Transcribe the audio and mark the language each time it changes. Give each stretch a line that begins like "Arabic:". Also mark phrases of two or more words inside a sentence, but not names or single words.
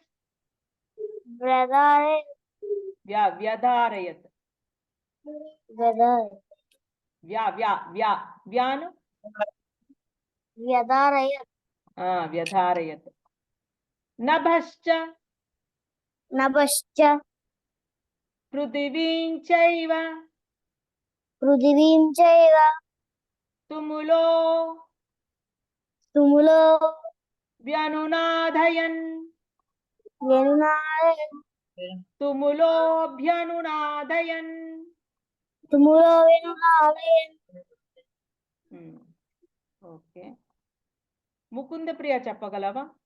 Sanskrit: ప్రదారయత్ వ్యధారయత్ వ్యాను వ్యదారయత్ వ్యధారయత్. నభశ్చ నభశ్చ పృథివీం చైవ పృథివీం చైవ తుములో తుములో వ్యనునాదయన్ వ్యనునాదయన్ తుములోభ్యనునాదయన్. తుములో వ్యనునాదయన్.
Telugu: ఓకే. ముకుంద ప్రియ చెప్పగలవా?